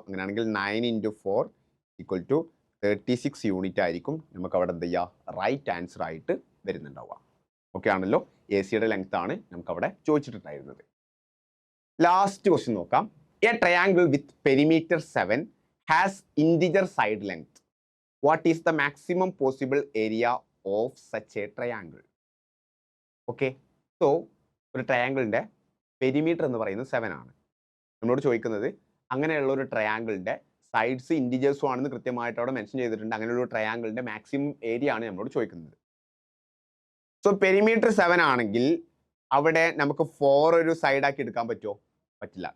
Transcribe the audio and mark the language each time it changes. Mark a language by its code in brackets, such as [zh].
[ml] അങ്ങനെയാണെങ്കിൽ 9 × 4 = 36 യൂണിറ്റ് ആയിരിക്കും നമുക്ക് അവിടെ എന്ത് ചെയ്യുക, റൈറ്റ് ആൻസർ ആയിട്ട് വരുന്നുണ്ടാവുക. ഓക്കെ ആണല്ലോ? ACയുടെ ലെങ്ത് ആണ് നമുക്ക് അവിടെ ചോദിച്ചിട്ടുണ്ടായിരുന്നത്. ലാസ്റ്റ് ക്വസ്റ്റ്യൻ നോക്കാം. [en] A triangle with perimeter 7 has integer side length. What is the maximum possible area of such a triangle? Okay, so [ml] ഒരു ട്രയാങ്കിളിൻ്റെ പെരിമീറ്റർ എന്ന് പറയുന്നത് 7 ആണ്. നമ്മളോട് ചോദിക്കുന്നത് അങ്ങനെയുള്ള ഒരു ട്രയാങ്കിളിൻ്റെ സൈഡ്സ് ഇൻഡിജേഴ്സും ആണെന്ന് കൃത്യമായിട്ട് അവിടെ മെൻഷൻ ചെയ്തിട്ടുണ്ട്. അങ്ങനെയുള്ള ഒരു ട്രയാങ്കിളിൻ്റെ മാക്സിമം ഏരിയ ആണ് നമ്മളോട് ചോദിക്കുന്നത്. സോ പെരിമീറ്റർ 7 ആണെങ്കിൽ അവിടെ നമുക്ക് 4 ഒരു സൈഡാക്കി എടുക്കാൻ പറ്റുമോ? പറ്റില്ല.